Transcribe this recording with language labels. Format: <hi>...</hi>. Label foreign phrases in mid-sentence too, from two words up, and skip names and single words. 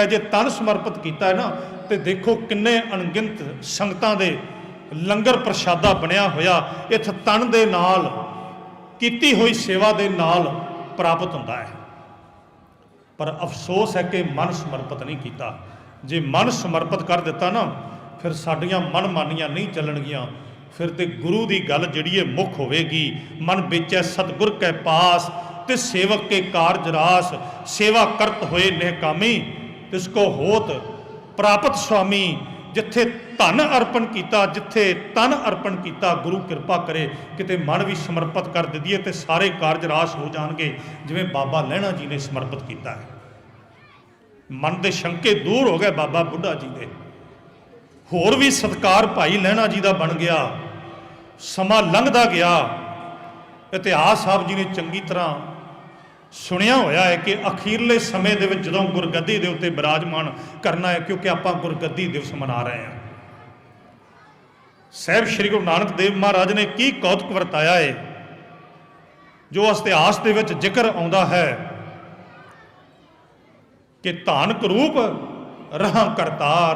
<pa>ਜੇ ਤਨ ਸਮਰਪਿਤ ਕਿਆ ਹੈ ਨਾ, ਤੋ ਦੇਖੋ ਕਿੰਨੇ ਅਣਗਿਣਤ ਸੰਗਤਾਂ ਦੇ ਲੰਗਰ ਪ੍ਰਸ਼ਾਦਾ ਬਣਿਆ ਹੋਇਆ ਇੱਥੇ ਤਨ ਦੇ ਨਾਲ ਕੀਤੀ ਹੋਈ ਸੇਵਾ ਦੇ ਨਾਲ ਪ੍ਰਾਪਤ ਹੋਂਦਾ ਹੈ।</pa> <hi>पर अफसोस है कि मन समर्पित नहीं किया।</hi> <pa>ਜੇ ਮਨ ਸਮਰਪਿਤ ਕਰ ਦਿੱਤਾ ਨਾ, ਫਿਰ ਸਾਡੀਆਂ ਮਨਮਾਨੀਆਂ ਨਹੀਂ ਚੱਲਣਗੀਆਂ, ਫਿਰ ਤੇ ਗੁਰੂ ਕੀ ਗੱਲ ਜਿਹੜੀ ਹੈ ਮੁਖ ਹੋਵੇਗੀ। ਮਨ ਬੇਚੈ ਸਤਗੁਰ ਕੈ ਪਾਸ, ਤੇ ਸੇਵਕ ਕੇ ਕਾਰਜ ਰਾਸ। ਸੇਵਾ ਕਰਤ ਹੋਏ ਨੇਕਾਮੀ, ਤਿਸਕੋ ਹੋਤ ਪ੍ਰਾਪਤ ਸਵਾਮੀ। ਜਿੱਥੇ ਧਨ ਅਰਪਣ ਕਿਆ, ਜਿੱਥੇ ਤਨ ਅਰਪਣ ਕਿਆ, ਗੁਰੂ ਕ੍ਰਿਪਾ ਕਰੇ ਕਿਤੇ ਮਨ ਭੀ ਸਮਰਪਿਤ ਕਰ ਦਈਏ ਤੋ</pa> <hi>सारे कारज रास हो जाएंगे,</hi> <pa>ਜਿਵੇਂ ਬਾਬਾ ਲਹਿਣਾ ਜੀ ਨੇ ਸਮਰਪਿਤ ਕਿਆ ਹੈ।</pa> <hi>मन के शंके दूर हो गए बाबा बुढ़ा जी के। होर भी सत्कार भाई लहणा जी का बन गया।</hi> <pa>ਸਮਾ ਲੰਘਦਾ ਗਿਆ। ਇਤਿਹਾਸ ਸਾਹਬ ਜੀ ਨੇ ਚੰਗੀ ਤਰ੍ਹਾਂ ਸੁਣਿਆ ਹੋਇਆ ਹੈ ਕਿ ਅਖੀਰਲੇ ਸਮੇਂ ਦੇ ਵਿਚ ਜਦੋਂ ਗੁਰਗੱਦੀ ਦੇ ਉੱਤੇ ਵਿਰਾਜਮਾਨ ਕਰਨਾ ਹੈ,</pa> <hi>क्योंकि आपां गुरगद्दी दिवस मना रहे हैं।</hi> <pa>ਸਾਹਿਬ ਸ੍ਰੀ ਗੁਰੂ ਨਾਨਕ ਦੇਵ ਮਹਾਰਾਜ ਨੇ ਕੀ ਕੌਤਕ ਵਰਤਾਇਆ ਹੈ, ਜੋ ਇਤਿਹਾਸ ਦੇ ਵਿਚ ਜ਼ਿਕਰ ਆਉਂਦਾ ਹੈ ਕਿ ਧਾਨਕ ਰੂਪ ਰਹਾ ਕਰਤਾਰ।</pa>